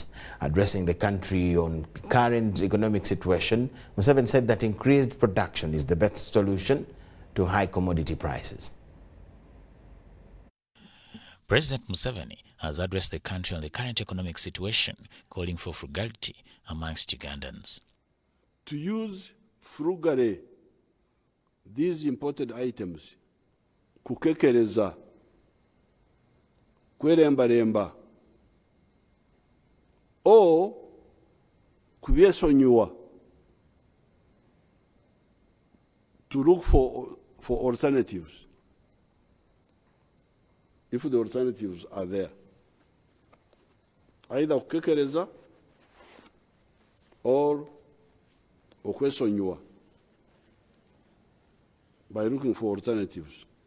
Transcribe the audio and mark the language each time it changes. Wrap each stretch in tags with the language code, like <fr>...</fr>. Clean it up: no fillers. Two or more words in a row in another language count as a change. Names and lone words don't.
<en>Addressing the country on current economic situation, Museveni said that increased production is the best solution to high commodity prices. President Museveni has addressed the country on the current economic situation, calling for frugality amongst Ugandans. To use frugally these imported items,</en> <nyn>kukekereza, kweremba-remba,</nyn> <en>or kubyesonyiwa, to look for alternatives, if the alternatives are there. Either kukekereza or okwesonyiwa, by looking for alternatives.</en>